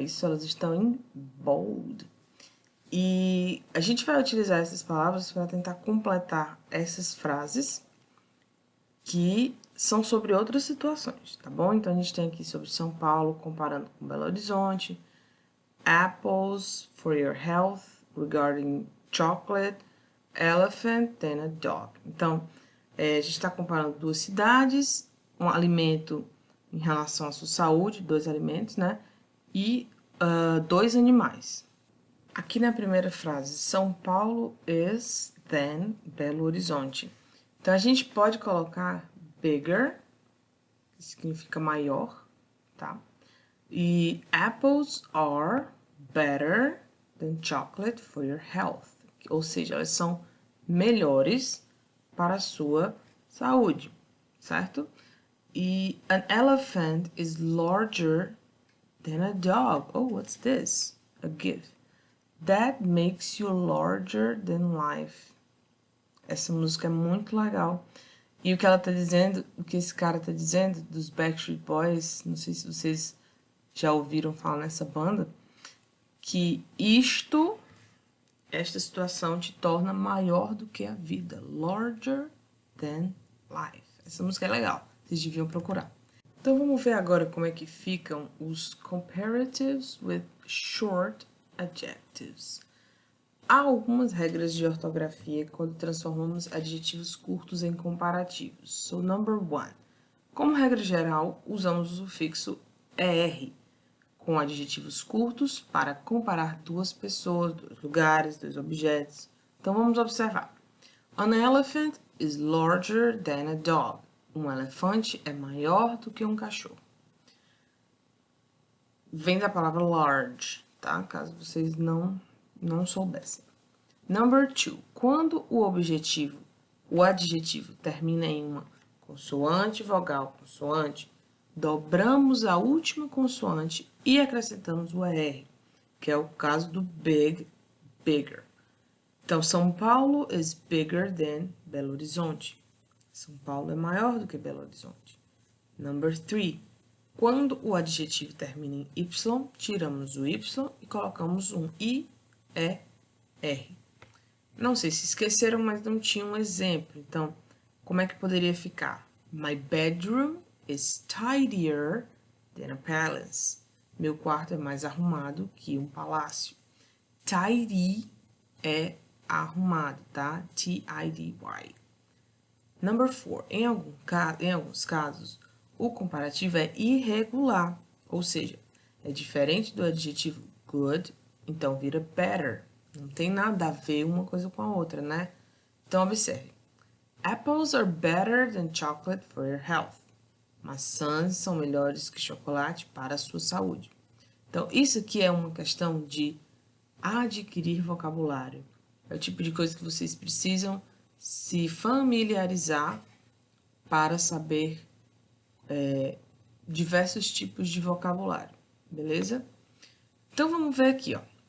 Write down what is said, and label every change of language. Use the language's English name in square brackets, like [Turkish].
[Portuguese] Isso elas estão em bold. E a gente vai utilizar essas palavras para tentar completar essas frases que são sobre outras situações, tá bom? Então, a gente tem aqui sobre São Paulo, comparando com Belo Horizonte. [English] Apples for your health, regarding chocolate, elephant, then a dog. [Portuguese] Então, a gente está comparando 2 cidades, um alimento em relação à sua saúde, 2 alimentos, né? E 2 animais. Aqui na primeira frase, [English] São Paulo is than Belo Horizonte. [Portuguese] Então, a gente pode colocar bigger, que significa maior, tá? [English] E apples are better than chocolate for your health. [Portuguese] Ou seja, elas são melhores para a sua saúde, certo? [English] E an elephant is larger than a dog. Oh, what's this? A gift. That makes you larger than life. [Portuguese] Essa música é muito legal. E o que ela tá dizendo, o que esse cara tá dizendo dos Backstreet Boys, não sei se vocês já ouviram falar nessa banda, que esta situação te torna maior do que a vida. [English] Larger than life. [Portuguese] Essa música é legal, vocês deviam procurar. Então vamos ver agora como é que ficam os [English] comparatives with short adjectives. [Portuguese] Há algumas regras de ortografia quando transformamos adjetivos curtos em comparativos. [English] So, number 1. [Portuguese] Como regra geral, usamos o sufixo ER com adjetivos curtos para comparar 2 pessoas, 2 lugares, 2 objetos. Então, vamos observar. [English] An elephant is larger than a dog. [Portuguese] Um elefante é maior do que um cachorro. Vem da palavra large, tá? Caso vocês não soubessem. [English] Number 2. [Portuguese] Quando o adjetivo termina em uma consoante, vogal, consoante, dobramos a última consoante e acrescentamos o ER, que é o caso do big, bigger. [English] Então, São Paulo is bigger than Belo Horizonte. [Portuguese] São Paulo é maior do que Belo Horizonte. [English] Number 3. [Portuguese] Quando o adjetivo termina em Y, tiramos o Y e colocamos um IER. Não sei se esqueceram, mas não tinha um exemplo. Então, como é que poderia ficar? [English] My bedroom is tidier than a palace. [Portuguese] Meu quarto é mais arrumado que um palácio. Tidy é arrumado, tá? T-I-D-Y. [English] Number 4. [Portuguese] Em alguns casos, o comparativo é irregular, ou seja, é diferente do adjetivo good, então vira better. Não tem nada a ver uma coisa com a outra, né? Então, observe. [English] Apples are better than chocolate for your health. [Portuguese] Maçãs são melhores que chocolate para a sua saúde. Então, isso aqui é uma questão de adquirir vocabulário. É o tipo de coisa que vocês precisam se familiarizar para saber diversos tipos de vocabulário, beleza? Então, vamos ver aqui, ó.